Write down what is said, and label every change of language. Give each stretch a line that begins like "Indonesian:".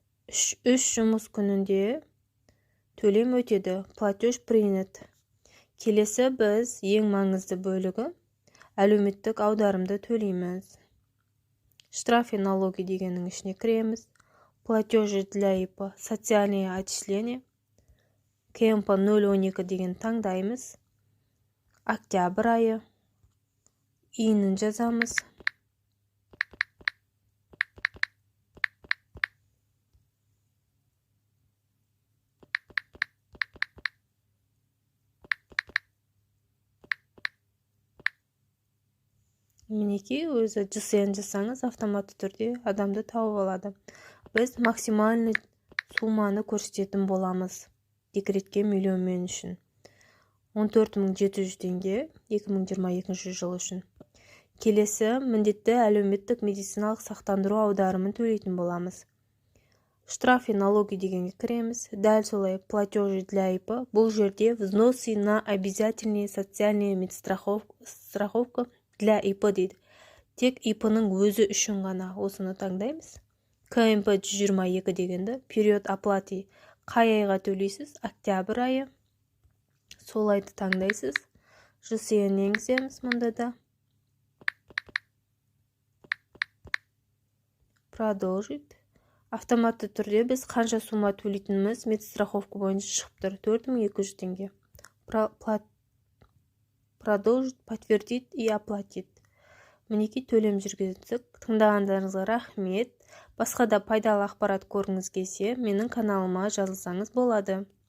Kazakh: 3 жұмыс күнінде төлем өтеді.
Russian: Платеж принят.
Kazakh: Келесі біз ең маңызды бөлігі әлеуметтік аударымды төлейміз.
Russian: Штрафы и налоги
Kazakh: дегеннің ішіне кіреміз.
Russian: Платежи для ИП, социальные отчисления.
Kazakh: КМП 012 деген таңдаймыз. Октябрь айы. Иінін жазамыз. Мінекей өзі ЖСН жасаңыз автоматты түрде адамды тауып алады. Біз максимальный сумманы көрсететін боламыз. Декретке миллионмен үшін. 14700 теңге 2022 жыл үшін. Келесі міндетті әлеуметтік медициналық сақтандыру аударымын төлейтін боламыз.
Russian: Штрафы и налоги
Kazakh: дегенге кіреміз. Дәл солай
Russian: платежи для ИП.
Kazakh: Бұл жерде
Russian: взносы на обязательные социальные медстраховка для ИП
Kazakh: дейді. Тек ИП-ның өзі үшін ғана осыны таңдаймыз. КМП 122 дегенді
Russian: период оплаты
Kazakh: қай айға төлейсіз? Октябрь айы. Сол айды таңдайсыз. ЖСН енгіземіз мұнда да.
Russian: Продолжить.
Kazakh: Автоматты түрде біз қанша сумма төлейтініміз медстраховка бойынша шығып тұр. 4200 теңге.
Russian: Продолжить, подтвердить и оплатить.
Kazakh: Мінекей төлем жүргіздік. Тыңдағандарыңызға рахмет. Басқа да пайдалы ақпарат көргіңіз келсе, менің каналыма жазылсаңыз болады.